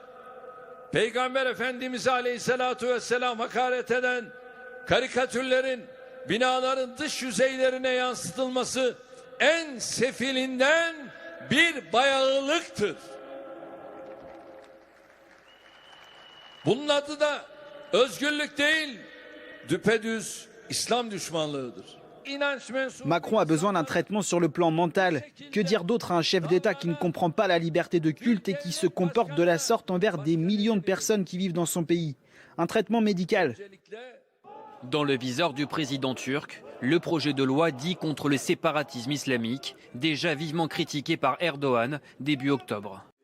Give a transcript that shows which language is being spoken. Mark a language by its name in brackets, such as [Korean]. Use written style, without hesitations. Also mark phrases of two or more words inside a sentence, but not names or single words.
[Turkish] Peygamber Efendimiz Aleyhisselatü Vesselam hakaret eden karikatürlerin binaların dış yüzeylerine yansıtılması en sefilinden bir bayağılıktır. Bunun adı da özgürlük değil, düpedüz İslam düşmanlığıdır. [French] Macron a besoin d'un traitement sur le plan mental. Que dire d'autre à un chef d'État qui ne comprend pas la liberté de culte et qui se comporte de la sorte envers des millions de personnes qui vivent dans son pays? Un traitement médical. Dans le viseur du président turc, le projet de loi dit contre le séparatisme islamique, déjà vivement critiqué par Erdogan début octobre.